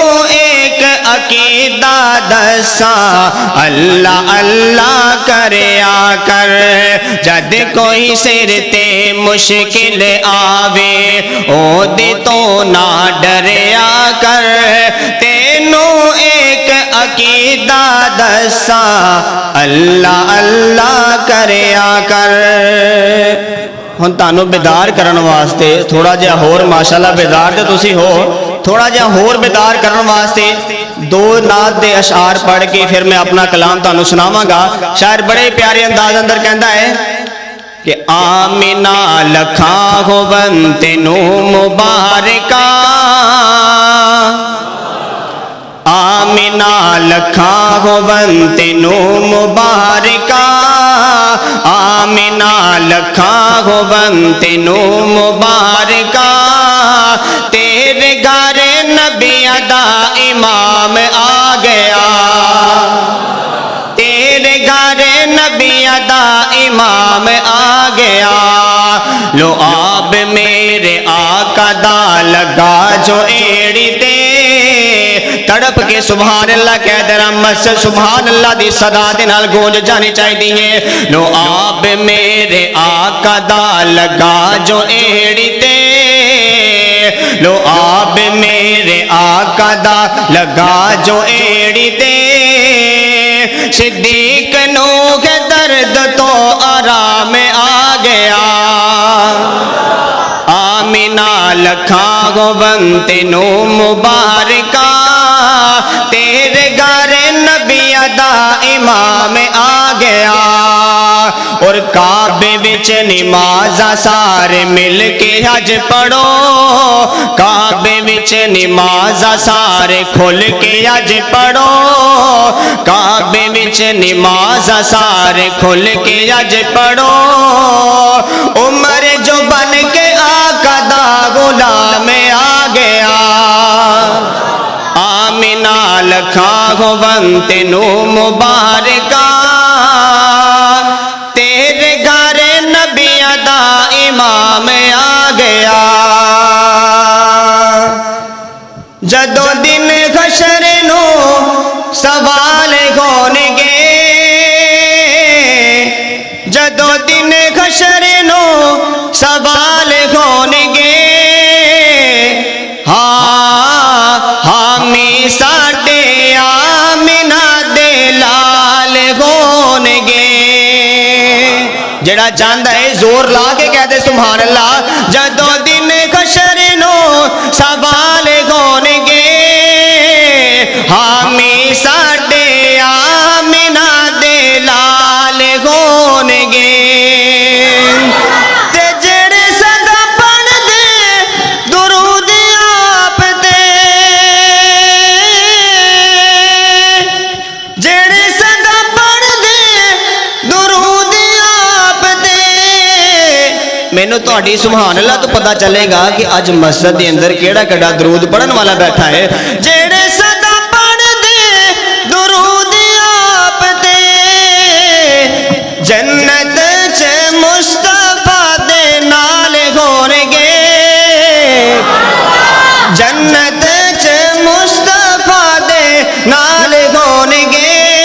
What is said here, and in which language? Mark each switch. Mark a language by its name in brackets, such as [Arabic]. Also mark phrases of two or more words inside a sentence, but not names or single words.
[Punjabi] ایک عقیدہ دساں اللہ اللہ کریا کر، جد کوئی سر تے مشکل آوے او دے تو نہ ڈریا کر، تینوں ایک عقیدہ دساں اللہ اللہ کریا کر۔ ہن تانوں بیدار کرن واسطے تھوڑا جہا ہور ماشاءاللہ بیدار تے تسی ہو، تھوڑا جہا ہور بیدار کرن واسطے دو نعت دے اشعار پڑھ کے پھر میں اپنا کلام تانوں سناواں گا۔ شاعر بڑے پیارے انداز اندر کہندا ہے کہ آمینہ لکھاں ہوون تینوں مبارکہ، آمینہ لکھاں ہوون تینوں مبارکہ، آمینہ لکھاں ہوون تینوں مبارکہ، تیرے گھر نبیاں دا امام آ گیا، تیرے گھر نبیاں دا امام آ گیا، لو آب میرے آقا دا لگا جو ایڑی دے، تڑپ کے [Arabic] سبحان اللہ [Punjabi] کہہ دے رحمت سے [Arabic] سبحان اللہ [Punjabi] دی صدا دے نال گونج جانی چاہیے ہے، لو آب میرے آقا دا لگا جو ایڑی دے، لو آب میرے آقا دا لگا جو ایڑی دے، صدیق نو کے درد تو آرام آ گیا، آمینہ لکھاں ہوون تینوں مبارکہ، تیرے گھر نبیاں دا امام آ گیا، اور کعبے وچ نمازاں سارے مل کے حج پڑھو، کعبے وچ نمازاں سارے کھل کے حج پڑھو، کعبے وچ نمازاں سارے کھل کے حج پڑھو، عمر جو بن کے آقا دا غلام آ گیا آمینہ لکھا ہون تینو مبارکہ تیرے گھر نبیاں دا امام آ گیا جدو دن حشر نو سوال ہون گے جدو دن حشر نو سوال ہون گے ہاں حامی ساڈے آمینہ دے لال ہون گے جڑا جاندا ہے زور لا کے کہہ دے [Arabic] سبحان اللہ [Punjabi] جدو دن حشر نو سوال ہون گے حامی ساڈے آمینہ دے لال ہون گے تے جڑے سدا پڑھ دے درود آپ دے جڑے سدا پڑھ دے درود آپ دے مینوں تہاڈی [Arabic] سبحان اللہ [Punjabi] تو پتہ چلے گا کہ اج مسجد دے اندر کیڑا کیڑا درود پڑھن والا بیٹھا ہے جڑے سدا پڑھ دے درود آپ دے جنت چ مصطفیٰ دے نال ہون گے جنت چ مصطفیٰ دے نال ہون گے